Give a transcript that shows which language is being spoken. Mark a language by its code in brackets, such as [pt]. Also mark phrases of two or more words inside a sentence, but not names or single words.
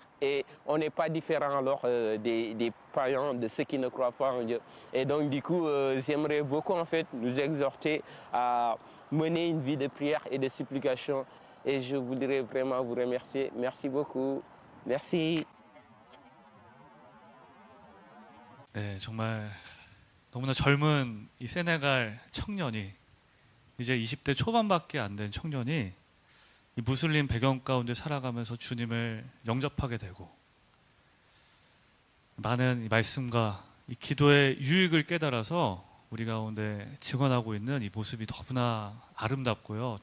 [fr] Et on n'est pas différent alors des païens, de ceux qui ne croient pas en Dieu. Et donc du coup, j'aimerais beaucoup en fait nous exhorter à mener une vie de prière et de supplication. Et je voudrais vraiment vous remercier. Merci beaucoup. Merci. [ko] 네, 정말 너무나 젊은 이 세네갈 청년이 이제 20대 초반밖에 안 된 청년이 이 무슬림 배경 가운데 살아가면서 주님을 영접하게 되고 많은 이 말씀과 이 기도의 유익을 깨달아서 우리 가운데 증언하고 있는 이 모습이 너무나 아름답고요.